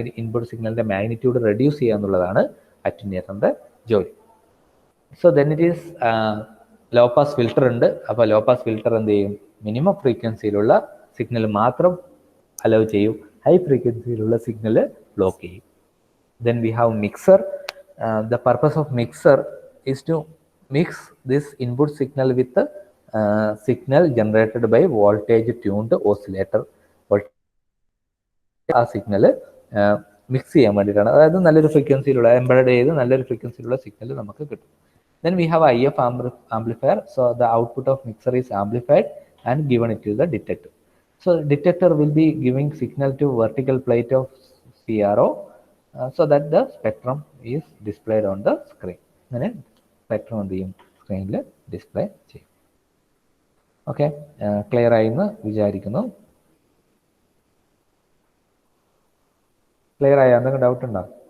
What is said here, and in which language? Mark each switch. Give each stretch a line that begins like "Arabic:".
Malayalam: Input സിഗ്നലിൻ്റെ magnitude reduce ചെയ്യുക എന്നുള്ളതാണ് അറ്റ്യൂനേറ്ററിൻ്റെ ജോലി.
English: so then it is
Malayalam: low pass filter ഉണ്ട്. അപ്പോൾ ലോ പാസ് ഫിൽട്ടർ എന്ത് ചെയ്യും, മിനിമം ഫ്രീക്വൻസിയിലുള്ള സിഗ്നൽ മാത്രം അലോ ചെയ്യും, ഹൈ ഫ്രീക്വൻസിയിലുള്ള സിഗ്നൽ ബ്ലോക്ക് ചെയ്യും.
English: Then we have mixer. The purpose of mixer is to mix this input signal with the signal generated by voltage tuned oscillator.
Malayalam: ആ signal mix ചെയ്യാൻ വേണ്ടിയിട്ടാണ്. അതായത് നല്ലൊരു ഫ്രീക്വൻസിയിലുള്ള എംബഡഡ് ചെയ്ത് നല്ലൊരു ഫ്രീക്വൻസിയിലുള്ള സിഗ്നൽ നമുക്ക് കിട്ടും.
English: Then we have IF amplifier. So the output of mixer is amplified and given it to the detector. So detector will be giving signal to vertical plate of CRO. So that the spectrum is displayed on the screen.
Malayalam: അങ്ങനെ spectrum എന്ത് ചെയ്യും, സ്ക്രീനിൽ display ചെയ്യും. Okay, clear ആയി എന്ന് വിചാരിക്കുന്നു. Clear ആയോ? എന്തെങ്കിലും ഡൗട്ട് ഉണ്ടോ?